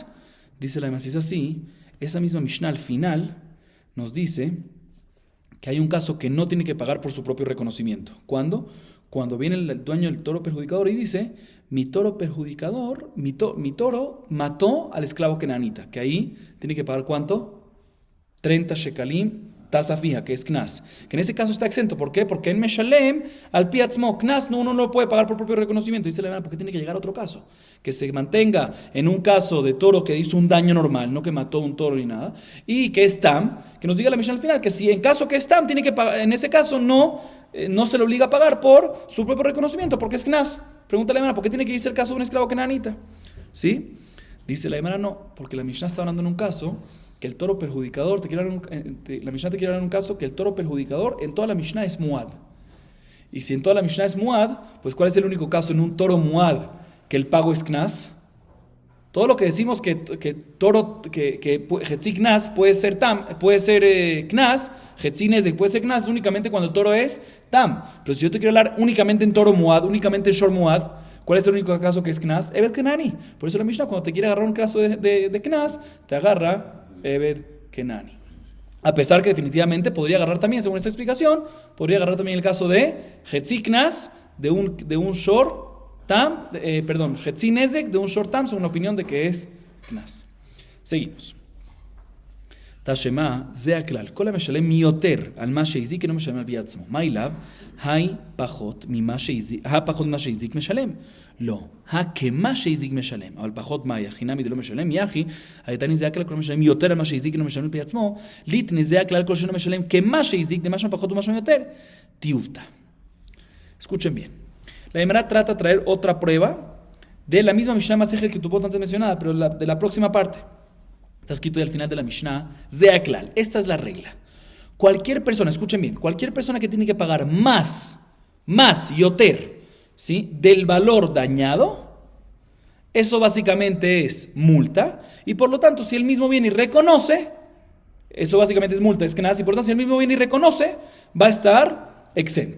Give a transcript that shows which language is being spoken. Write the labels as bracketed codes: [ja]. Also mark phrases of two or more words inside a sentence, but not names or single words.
[es] Dice la Gemara, si es así, esa misma Mishnah al final nos dice que hay un caso que no tiene que pagar por su propio reconocimiento. ¿Cuándo? Cuando viene el dueño del toro perjudicador y dice: mi toro perjudicador, mi toro mató al esclavo kenanita, que ahí tiene que pagar ¿cuánto? 30 shekalim, tasa fija, que es knas. Que en ese caso está exento. ¿Por qué? Porque [he] אין משלם על פי עצמו קנס, [es] uno no lo puede pagar por propio reconocimiento. Dice la verdad, porque tiene que llegar a otro caso. Que se mantenga en un caso de toro que hizo un daño normal, no que mató un toro ni nada, y que es tam, que nos diga la Mishnah al final, que si en caso que es tam, tiene que pagar, en ese caso no se le obliga a pagar por su propio reconocimiento, porque es knas. Pregunta la Gemara, ¿por qué tiene que irse el caso de un esclavo kenanita? ¿Sí? Dice la Gemara, no, porque la Mishnah está hablando en un caso que el toro perjudicador, la Mishnah te quiere hablar en un caso que el toro perjudicador en toda la Mishnah es muad. Y si en toda la Mishnah es muad, pues ¿cuál es el único caso en un toro muad que el pago es knas? Todo lo que decimos que toro, que [he] חצי קנס [es] puede ser tam, puede ser knas, [he] חצי נזק [es] puede ser knas únicamente cuando el toro es tam. Pero si yo te quiero hablar únicamente en toro muad, únicamente en [he] שור מועד, [es] ¿cuál es el único caso que es knas? [he] עבד כנעני. [es] Por eso la Mishnah cuando te quiere agarrar un caso de knas, te agarra [he] עבד כנעני. [es] A pesar que definitivamente podría agarrar también, según esta explicación, podría agarrar también el caso de [he] חצי קנס, [es] de un [he] שור תם, חצי נזק [es] de un [he] שור תם, [es] según la opinión de que es knas. Seguimos. [he] תא שמע זה הכלל כל המשלם מיותר על מה שהזיק אינו משלם על פי עצמו. מה אליו? פחות ממה שהזיק משלם. לא, כמה שהזיק משלם, אבל פחות מה יחינמי דלא משלם, יחי, הייתני זה הכלל כל המשלם יותר על מה שהזיק אינו משלם על פי עצמו, ליתני זה הכלל כל שאינו משלם כמה שהזיק דמשמע פחות ומשמע יותר. תיובתא. [es] Escuchen bien. La Gemara trata de traer otra prueba de la misma Mishnah Masejet Ketubot antes mencionada, pero de la próxima parte. Está escrito ahí al final de la Mishnah, Zeaklal. Esta es la regla. Cualquier persona, escuchen bien, cualquier persona que tiene que pagar más, yoter, ¿sí?, del valor dañado, eso básicamente es multa, y por lo tanto, si él mismo viene y reconoce, eso básicamente es multa, es que nada, y por lo tanto, si él mismo viene y reconoce, va a estar exento.